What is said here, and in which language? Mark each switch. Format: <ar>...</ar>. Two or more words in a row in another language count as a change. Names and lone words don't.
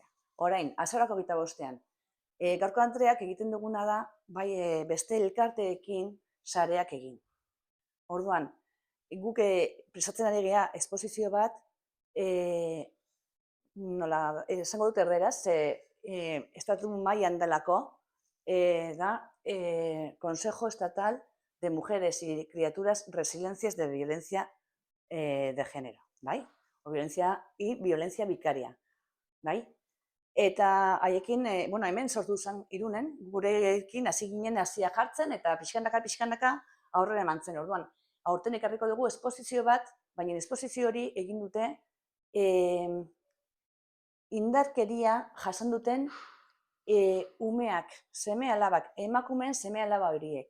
<eu>Orain, azaroak 25ean, gaurko Andreak egiten duguna da, bai beste elkarteekin sareak egin. Orduan, guk prestatzen ari gea esposizio bat, nola, esango dut erderaz, estatu mailan delako, da Consejo Estatal de Mujeres y Criaturas Resiliencias de Violencia de Género, bai?</eu> <es>O violencia y violencia vicaria,</es> <eu>bai? Eta haiekin, bueno, hemen sortu zen Irunen, gurekin hasi ginen hasia jartzen, eta pixkanaka aurrera eman zen. Orduan, aurten ekarriko dugu esposizio bat, baina esposizio hori egin dute indarkeria jasan duten umeak, seme-alabak, emakumeen seme-alaba horiek.</eu>